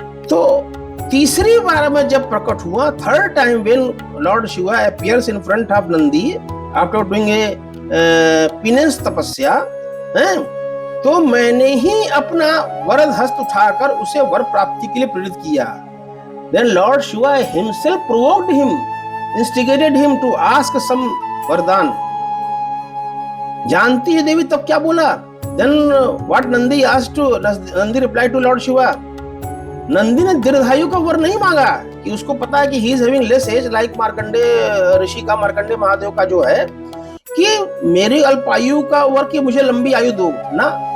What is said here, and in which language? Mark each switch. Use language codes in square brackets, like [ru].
[hi] तो तीसरी बार में जब प्रकट हुआ, [en] third time when lord Shiva appears in front of Nandi after doing a penance [hi] तपस्या, तो मैंने ही अपना वरद हस्त उठाकर उसे वर प्राप्ति के लिए प्रेरित किया। [en] Then Lord Shiva himself provoked him, instigated him to ask some वरदान। [hi] जानती है देवी तब क्या बोला? [en] Then what Nandi asked to Nandi replied to Lord Shiva, [hi] Nandi ने दीर्घायु का वर नहीं मांगा कि उसको पता है कि [en] he is having less age like [hi] Markande ऋषि का, मार्कंडे महादेव का जो है कि मेरी अल्पायु का वर कि मुझे लंबी आयु दो ना।